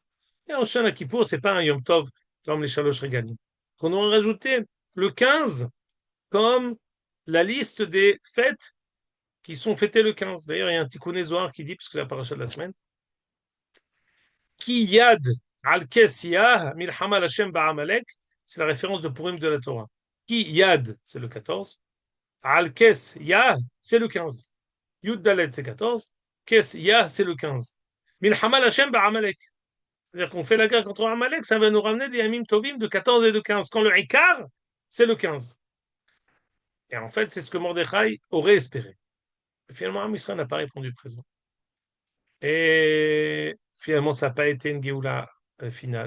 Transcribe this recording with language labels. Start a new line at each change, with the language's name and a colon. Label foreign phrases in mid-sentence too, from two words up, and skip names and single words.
French: Et en Shana Kippour, c'est pas un
Hebrew: יום טוב
French: comme les
Hebrew: שלוש רגלים.
French: On aurait rajouté le 15 comme la liste des fêtes qui sont fêtées le 15. D'ailleurs, il y a un Tikkun Zohar qui dit, puisque c'est la paracha de la semaine,
Hebrew: כי יד על כס יה מלחמה לה' בעמלק,
French: c'est la référence de Purim de la Torah.
Hebrew: כי יד,
French: c'est le 14.
Hebrew: על כס יה,
French: c'est le 15.
Hebrew: יוד דלת,
French: c'est 14.
Hebrew: כס יה,
French: c'est le 15.
Hebrew: מלחמה לה' בעמלק.
French: C'est-à-dire qu'on fait la guerre contre Amalek, ça va nous ramener des
Hebrew: ימים טובים
French: de 14 et de 15. Quand le Ikar, c'est le 15. Et en fait, c'est ce que Mordechai aurait espéré. Et finalement, Amisra n'a pas répondu présent. Et finalement, ça n'a pas été une Géoula finale.